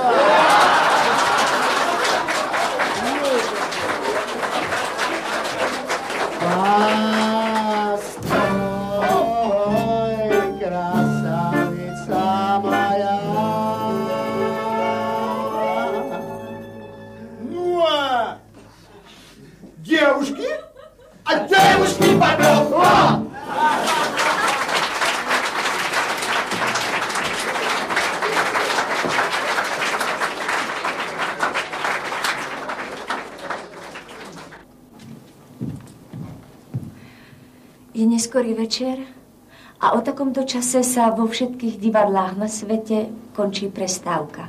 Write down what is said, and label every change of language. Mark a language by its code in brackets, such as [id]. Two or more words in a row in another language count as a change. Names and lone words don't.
[ru] Постой, красавица моя. Ну, девушки? А девушки потом! [sk] Je neskorý večer a o takomto čase sa vo všetkých divadlách na svete končí prestávka.